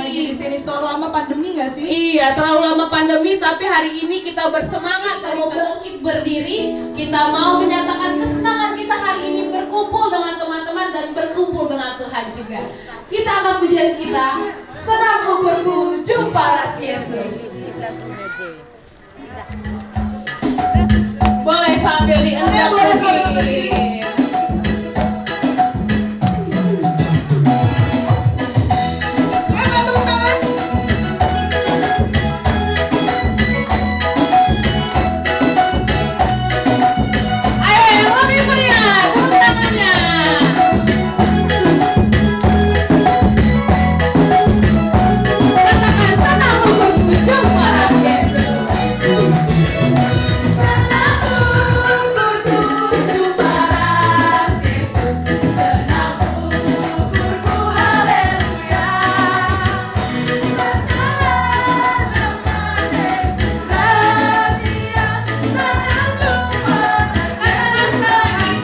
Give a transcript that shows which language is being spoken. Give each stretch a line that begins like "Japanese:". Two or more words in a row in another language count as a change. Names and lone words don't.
Indonesian: Di sini setelah lama pandemi nggak sih? Iya, terlalu lama pandemi, tapi hari ini kita bersemangat, kita mau bangkit berdiri. Kita mau menyatakan kesenangan kita hari ini berkumpul dengan teman-teman dan berkumpul dengan Tuhan juga. Kita akan pujian kita,
Batak Karo: senang ukurku jumpa ras Yesus.
Indonesian: Boleh sambil diendap Boleh sambil lagi. berdiri. Tepuk tangan. Ayo yang lebih meriah, tepuk tangannya.
Batak Karo: Katakan senang ukurku jumpa ras Yesus. Senang ukurku jumpa ras Yesus. Senang ukurku haleluya. Bersalah lepas rahasia. Senang jumpa ras Yesus.